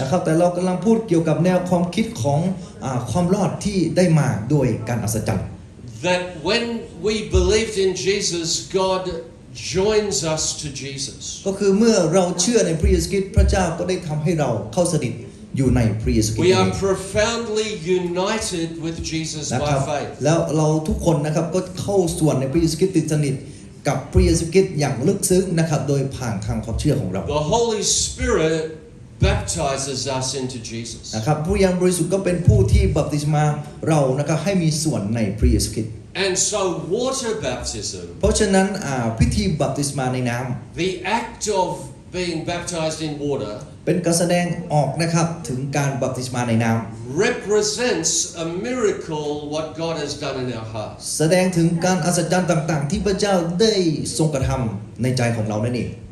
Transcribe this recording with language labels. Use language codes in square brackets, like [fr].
[th] นะครับแต่เรากำลังพูดเกี่ยวกับแนวความคิดของความรอดที่ได้มาด้วยการอัศจรรย์ [en] That when we believed in Jesus, God joins us to Jesus. [th] ก็คือเมื่อเราเชื่อในพระเยซูคริสต์พระเจ้าก็ได้ทำให้เราเข้าสนิทอยู่ในพระเยซูคริสต์ [en] We are profoundly united with Jesus [th] นะค [en] by [th] รับ [en] faith. [th] แล้วเราทุกคนนะครับก็เข้าส่วนในพระเยซูคริสต์ติดสนิทกับพระเยซูคริสต์อย่างลึกซึ้งนะครับโดยผ่านทางความเชื่อของเรา [en] The Holy Spirit baptizes us into Jesus. [th] นะครับผู้ยังบริสุทธิ์ก็เป็นผู้ที่บัพติศมาเรานะครับให้มีส่วนในพระเยซูคริสต์ [en] And so water baptism, [th] เพราะฉะนั้นพิธีบัพติศมาในน้ำ [en] the act of being baptized in water [th] เป็นการแสดงออกนะครับถึงการบัพติศมาในน้ำ [en] represents a miracle what God has done in our hearts. [th] แสดงถึงการอัศจรรย์ต่างๆที่พระเจ้าได้ทรงกระทำในใจของเรานั่นเอง